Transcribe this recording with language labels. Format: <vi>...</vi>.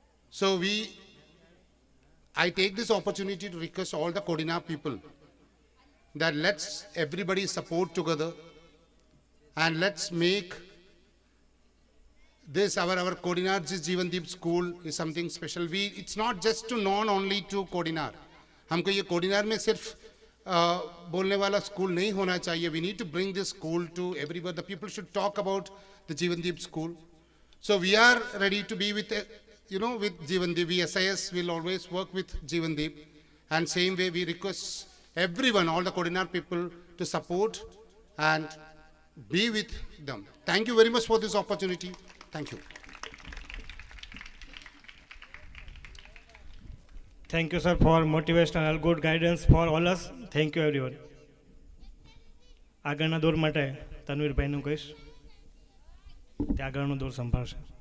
<en>So I take this opportunity to request all the Kodina people that let's everybody support together and let's make this our Kodinar Jeevandeep school is something special. It's not just to known only to Kodinar.</en> <hi>हमको ये कोडिनार में सिर्फ बोलने वाला school नहीं होना चाहिए.</hi> <en>We need to bring this school to everywhere. The people should talk about the Jeevandeep school. So we are ready to be with with Jeevandeep. We SIS will always work with Jeevandeep, and same way we request everyone, all the Kodinar people, to support and be with them. Thank you very much for this opportunity. Thank you. Thank you, sir, for motivational good guidance for all us. Thank you, everyone.</en> <gu>આગળના દોર માટે તનવીરભાઈનું કહીશ, તે આગળનો દોર સંભાળશે.</gu>